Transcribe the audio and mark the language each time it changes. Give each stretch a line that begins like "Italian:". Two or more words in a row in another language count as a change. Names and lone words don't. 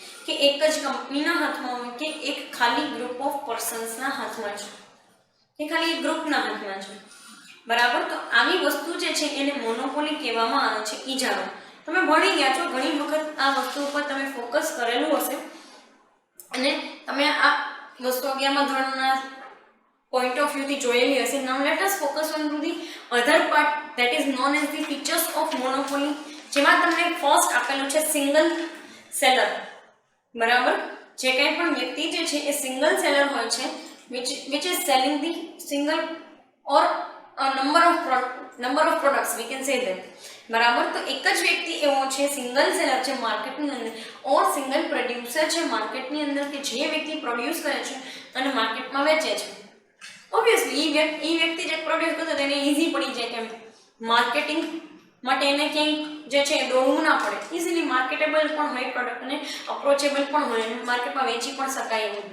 Gujarati: કે એક જ કંપનીના હાથમાં હોય કે એક ખાલી
English: group of persons
Gujarati: હાથમાં છે, કે ખાલી એક ગ્રુપના હાથમાં છે, બરાબર. તો આવી વસ્તુ જે છે એને મોનોપોલી કહેવામાં આવે છે. ઈ જાણો, તમે ભણી ગયા છો, ઘણી વખત આ વસ્તુ ઉપર તમે ફોકસ કરેલું હશે અને તમે આ વસ્તુ 11મા ધોરણના
English: point of view
Gujarati: થી જોયેલી હશે.
English: Now let us focus on the other part that is known as the features of monopoly,
Gujarati: જેમાં તમને ફર્સ્ટ આપેલું છે
English: single seller,
Gujarati: બરાબર. જે કંઈ પણ વ્યક્તિ જે છે એ
English: single seller
Gujarati: હોય છે,
English: which is selling the single or a number of products, we can say that,
Gujarati: બરાબર. તો એક જ વ્યક્તિ એવો છે
English: single seller
Gujarati: છે માર્કેટની અંદર,
English: or single producer
Gujarati: છે માર્કેટની અંદર, કે જે વ્યક્તિ પ્રોડ્યુસ કરે છે અને માર્કેટમાં વેચે છે. ઓબ્વિયસલી ઈ વ્યક્તિ જે પ્રોડ્યુસ કરતો તેને ઈઝી પડી જાય, કેમ માર્કેટિંગ માટે એને ક્યાંય જે છે દોડવું ના પડે,
English: easily marketable
Gujarati: પણ હોય પ્રોડક્ટ અને અપ્રોચેબલ પણ હોય અને માર્કેટમાં વેચી પણ શકાય એવું.